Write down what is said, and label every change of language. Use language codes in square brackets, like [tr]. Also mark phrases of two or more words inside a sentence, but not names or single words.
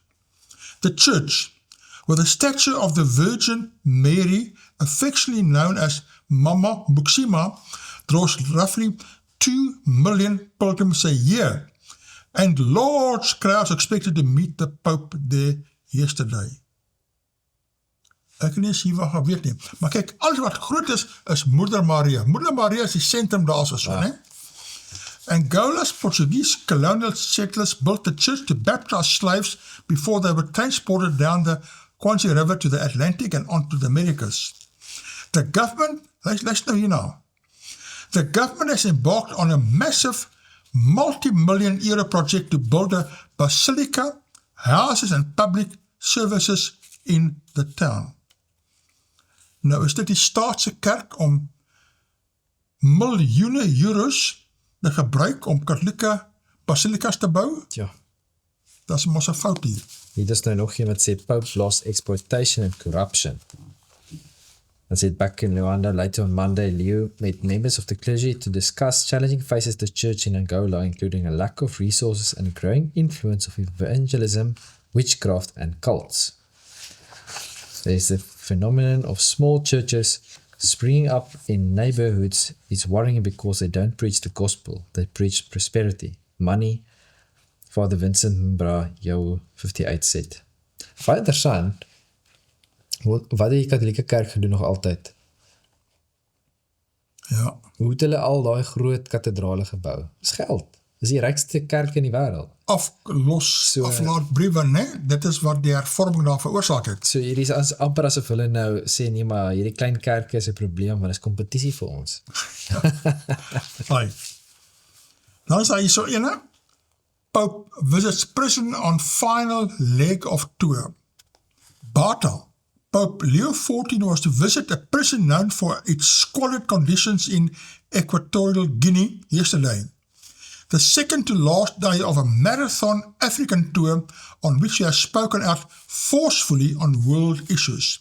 [en] The church, with a statue of the Virgin Mary, affectionately known as Mama Muxima, draws roughly 2 million pilgrims a year, and large crowds expected to meet the Pope there yesterday. [af] Ek nie eens hier wat weet nie. Maar kyk, alles wat groot is Moeder Maria. Moeder Maria is die sentrum daar so, né? [en] Angola's Portuguese colonial settlers built the church to baptize slaves before they were transported down the Kwanzi River to the Atlantic and onto the Americas. The government, let's know here now, the government has embarked on a massive multi-million euro project to build a basilica, houses and public services in the town. [af] Nou is dit die staatse kerk om miljoene euros te gebruik om katholieke basilikas te bou? Ja. Dat is mos 'n fout hier. Hier is nou nog een wat sê [en] Pope lost exploitation and corruption. That said, back in Luanda later on Monday, Leo met members of the clergy to discuss challenging faces the church in Angola, including a lack of resources and a growing influence of evangelism, witchcraft and cults. There is the phenomenon of small churches springing up in neighborhoods is worrying because they don't preach the gospel. They preach prosperity, money. Father Vincent Mbra, jou 58 said. [af] Baie interessant, wat die katholieke kerk gedoen nog altyd? Ja. Hoe het hulle al daai groot kathedrale gebou? Dis geld. Dis die rykste kerk in die wêreld. Aflaat briewe, né? Dit is wat die hervorming daar veroorsaak het. So hierdie is amper asof hulle nou sê, nee, maar hierdie klein kerke is 'n probleem, want dit is kompetisie vir ons. Right. Dan is daar hier so ene, [en] Pope visits prison on final leg of tour. Bata. Pope Leo XIV was to visit a prison known for its squalid conditions in Equatorial Guinea yesterday. the second to last day of a marathon African tour on which he has spoken out forcefully on world issues.